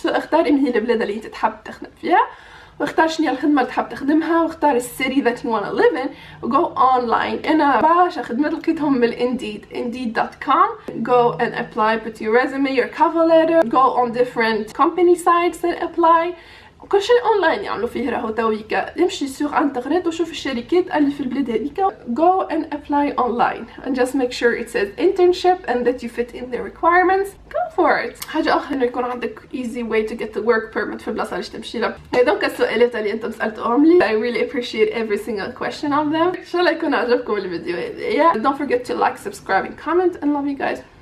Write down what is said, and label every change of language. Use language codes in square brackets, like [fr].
[ar] so اختار إن هي البلاد اللي أنت تحب تخدم فيها. واختار شنو الخدمة اللي تحب تخدمها واختار السيتي [en] that you wanna live in [ar] و [en] go online. [ar] أنا بعشق خدمات لقيتهم من indeed.com. [en] go and apply, put your resume, your cover letter, go on different company sites and apply. [ar] كل شيء اونلاين يعملوا فيه راهو تويكا. يمشي سوق انترنت وشوف الشركات اللي في البلاد هذيك. [en] go and apply online and just make sure it says internship and that you fit in the requirements. go for it. [ar] حاجة أخرى إنه يكون عندك [en] easy way to get the work permit [ar] في البلاصة اللي تمشي لها. هذوك السؤالات اللي أنتم سألتهم لي. [en] I really appreciate every single question of them. [ar] إن شاء الله يكون عجبكم الفيديو هذا. [en] don't forget to like, subscribe and comment and love you guys.